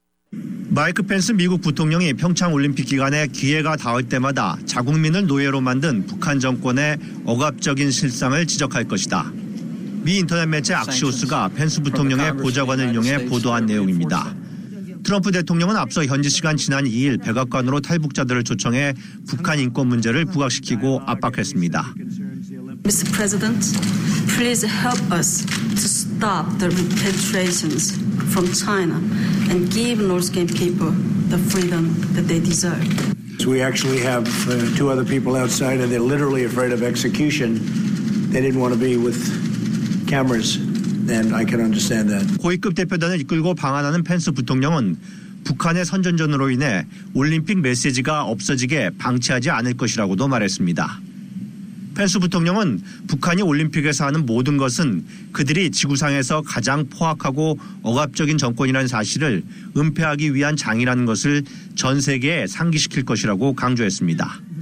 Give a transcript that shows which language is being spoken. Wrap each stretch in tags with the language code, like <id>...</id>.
<ko>마이크 펜스 미국 부통령이 평창올림픽 기간에 기회가 닿을 때마다 자국민을 노예로 만든 북한 정권의 억압적인 실상을 지적할 것이다. 미 인터넷 매체 악시오스가 펜스 부통령의 보좌관을 이용해 보도한 내용입니다. 트럼프 대통령은 앞서 현지 시간 지난 2일 백악관으로 탈북자들을 초청해 북한 인권 문제를 부각시키고 압박했습니다.</ko> <en>Mr. President, please help us to stop the repatriations from China and give North Korean people the freedom that they deserve. So we actually have two other people outside and they're literally afraid of execution. They didn't want to be with cameras and I can understand that.</en> <ko>고위급 대표단을 이끌고 방한하는 펜스 부통령은 북한의 선전전으로 인해 올림픽 메시지가 없어지게 방치하지 않을 것이라고도 말했습니다. 펜스 부통령은 북한이 올림픽에서 하는 모든 것은 그들이 지구상에서 가장 포악하고 억압적인 정권이라는 사실을 은폐하기 위한 장이라는 것을 전 세계에 상기시킬 것이라고 강조했습니다.</ko>